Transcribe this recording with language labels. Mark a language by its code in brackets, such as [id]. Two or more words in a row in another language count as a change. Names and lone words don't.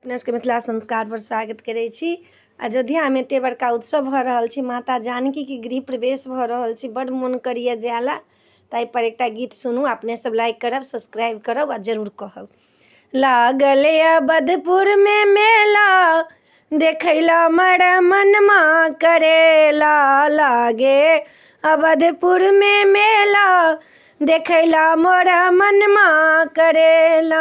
[mai] अपने सबके मिथिला संस्कार पर स्वागत करै छी। अयोध्या में एते बड़का उत्सव भ रहल छी, माता जानकी के गृह प्रवेश भ रहल छी, बड़ मन करिए जायला। ताहि पर एकटा गीत सुनू, अपने सब लाइक करब, सब्सक्राइब करब आ जरूर कहब। लागल अवधपुर में मेला, देखैला मर मनमा करेला। लागे अवधपुर में मेला, देखैला मोर मनमा करेला।